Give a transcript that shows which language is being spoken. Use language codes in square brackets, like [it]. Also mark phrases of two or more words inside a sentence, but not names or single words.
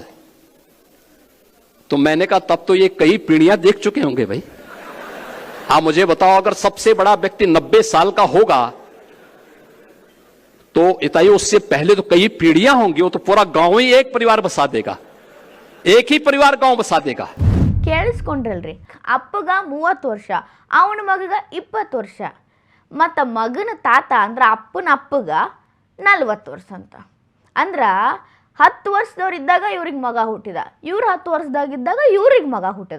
[hi] तो मैंने कहा तब तो ये कई पीढ़ियां देख चुके होंगे भाई. आप मुझे बताओ अगर सबसे बड़ा व्यक्ति 90 साल का होगा तो इताई उससे पहले तो कई पीढ़ियां होंगी. वो तो पूरा गांव ही एक परिवार बसा देगा, एक ही परिवार गांव बसा देगा. [kn] ಕೇಳಿಸ್ಕೊಂಡ್ರಲ್ರಿ, ಅಪ್ಪಗ 30 ವರ್ಷ, ಅವನ ಮಗಗ 20 ವರ್ಷ, ಮತ್ತು ಮಗನ ತಾತ ಅಂದ್ರೆ ಅಪ್ಪನ ಅಪ್ಪಗ 40 ವರ್ಷ ಅಂತ. ಅಂದ್ರೆ 10 ವರ್ಷದವ್ರಿದ್ದಾಗ ಇವ್ರಿಗೆ ಮಗ ಹುಟ್ಟಿದ, ಇವ್ರು 10 ವರ್ಷದಾಗಿದ್ದಾಗ ಇವ್ರಿಗೆ ಮಗ ಹುಟ್ಟಿದ.